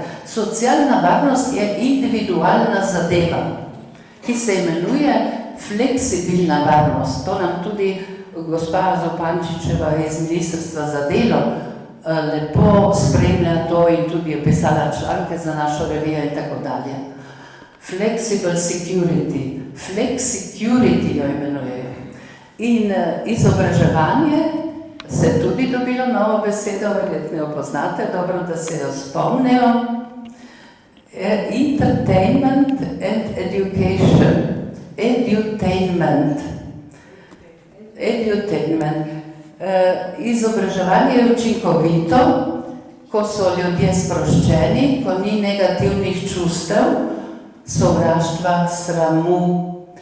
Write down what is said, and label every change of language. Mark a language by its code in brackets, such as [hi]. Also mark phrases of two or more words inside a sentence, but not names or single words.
[sl] Socialna varnost je individualna zadeva, ki se imenuje fleksibilna varnost. To nam tudi gospa Zupančičeva iz Ministrstva za delo lepo spremlja to in tudi je pisala članke za našo revijo in tako dalje. [en] Flexible security, [sl] flexicurity jo imenujejo. In izobraževanje se tudi dobilo novo besedo, verjetno jo poznate, dobro, da se jo spomnijo. [en] Entertainment and education. Edutainment. [sl] Izobraževanje je učinkovito, ko so ljudje sproščeni, ko ni negativnih čustev, sovraštva, sramu.